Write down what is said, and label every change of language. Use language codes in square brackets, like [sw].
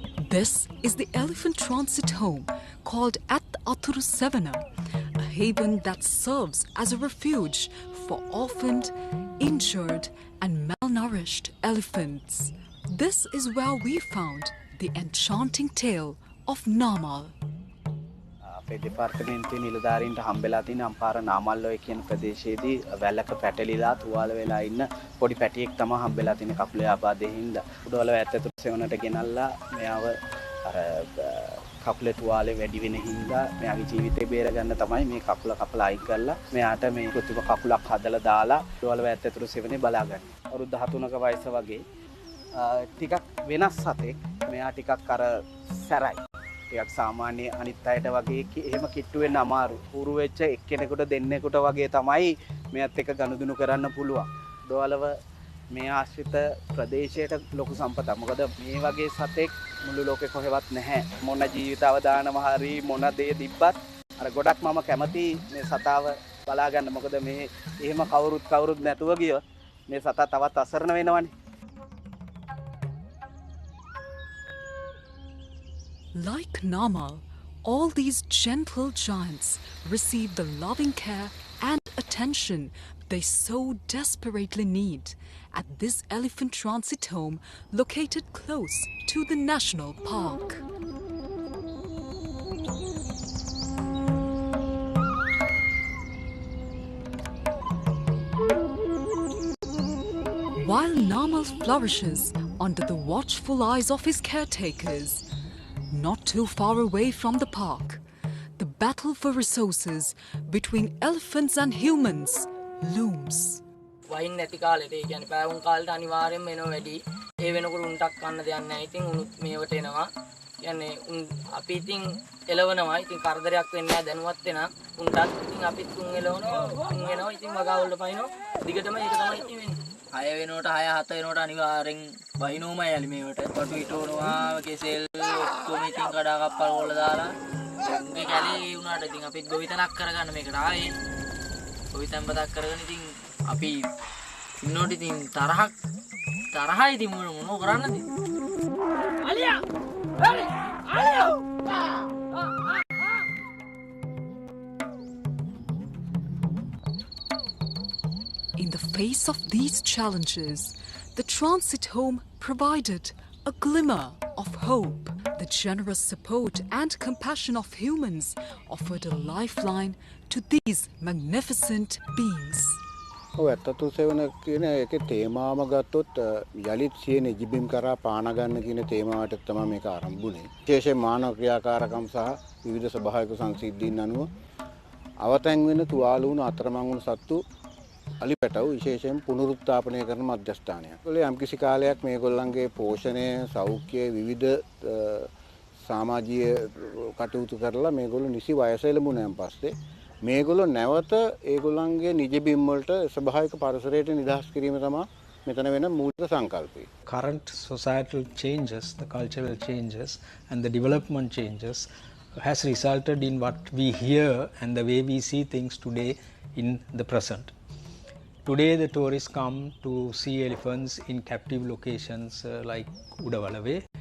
[en] This is the elephant transit home called At Athuru Savana, a haven that serves as a refuge for orphaned, injured and malnourished elephants. This is where we found the enchanting tale of Namal. [si] අපේ දෙපාර්තමේන්තුවේ නිලධාරීන්ට හම්බෙලා තියෙන අම්පාර නාමල්ලෝය කියන ප්‍රදේශයේදී වැලක පැටලිලා තුවාල වෙලා ඉන්න පොඩි පැටියෙක් තමයි හම්බෙලා තියෙන කකුලේ ආබාධයෙන් හින්දා. උඩවල ඇත්තට සෙවණට ගෙනල්ලා මෙයාව අර කකුලේ තුවාලේ වැඩි වෙන හින්දා මෙයාගේ ජීවිතේ බේර ගන්න තමයි මේ කකුල කපලා අයින් කරලා මෙයාට මේ කෘත්‍රිම කකුලක් හදලා දාලා උඩවල ඇත්තට සෙවණේ බලාගන්න. අවුරුදු 13ක වයස වගේ ටිකක් වෙනස් සතෙක්. මෙයා ටිකක් අර සැරයි. ටිකක් සාමාන්‍ය අනිත් අයට වගේ එහෙම කිට්ටු වෙන්න අමාරු. උරු වෙච්ච එක්කෙනෙකුට දෙන්නෙකුට වගේ තමයි මෙයත් එක්ක ගනුදෙනු කරන්න පුළුවන්. දොවලව මේ ආශ්‍රිත ප්‍රදේශයට ලොකු සම්පතක්. මොකද මේ වගේ සතෙක් මුළු ලෝකේ කොහෙවත් නැහැ. මොන ජීවිත අවදානම හරි මොන දේ තිබ්බත් අර ගොඩක් මම කැමති මේ සතාව බලා ගන්න. මොකද මේ එහෙම කවුරුත් නැතුව ගියොත් මේ සතා තවත් අසරණ වෙනවනේ. [en] Like Namal, all these gentle giants receive the loving care and attention they so desperately need at this elephant transit home located close to the national park. While Namal flourishes under the watchful eyes of his caretakers, not too far away from the park, the battle for resources between elephants and humans looms. [si] වයින් නැති කාලෙට ඒ කියන්නේ පැවුම් කාලේට අනිවාර්යෙන්ම එනවා වැඩි. ඒ වෙනකොට උන්ටක් කන්න දෙයක් නැහැ. ඉතින් උනුත් මේවට එනවා. කියන්නේ උන් අපි ඉතින් එලවනවා. ඉතින් කරදරයක් වෙන්නේ නැහැ දැනුවත් වෙනා. උන්ටත් ඉතින් අපිත් උන් එලවනවා. උන් එනවා. ඉතින් වගා වලට පයින්නවා. දිගටම ඒක තමයි ඉතින් වෙන්නේ. 6 වෙනකොට 6 7 වෙනකොට අනිවාර්යෙන් වහිනෝමයි යලි මේවට. කොටු හිටවනවා කෙසෙල් ඔක්කොම ඉතින් කඩා කප්පල් වල දාලා උන්ගේ කැලේ වුණාට ඉතින් අපිත් ගොවිතැනක් කරගන්න මේකට ආයේ ගොවිතැන් බතක් කරගෙන ඉතින් අපි ඉන්නෝට ඉතින් තරහයි ඉතින් මොනෝ කරන්නද අලියා අලියා [en] In the face of these challenges, the transit home provided a glimmer of hope. The generous support and compassion of humans offered a lifeline to these magnificent beings. [si] ඇත්තතු සෙවන කියන එකේ තේමාවම ගත්තොත් යලිත් සියන ජීබිම් කරා පාන ගන්න කියන තේමාවට තමයි මේක ආරම්භ වුනේ. විශේෂයෙන් මානව ක්‍රියාකාරකම් සහ විවිධ ස්වභාවික සංසිද්ධීන් අනුව අවතැන් වෙන තුවාල වුණු අතරමං වුණු සත්තු අලිපැටව විශේෂයෙන් පුනරුත්ථාපනය කරන මධ්‍යස්ථානයක්. ඒගොල්ලෝ යම්කිසි කාලයක් මේගොල්ලන්ගේ පෝෂණය, සෞඛ්‍ය විවිධ සමාජීය කටයුතු කරලා මේගොල්ලෝ නිසි වයස එළඹුණාන් පස්සේ මේගොල්ලෝ නැවත ඒගොල්ලන්ගේ නිජ බිම් වලට ස්වභාවික පරිසරයට නිදහස් කිරීම තමයි මෙතන වෙන මූලික සංකල්පය. [en] Current societal changes, the cultural changes and the development changes has resulted in what we hear and the way we see things today in the present. Today the tourists come to see elephants in captive locations like Udawalawe.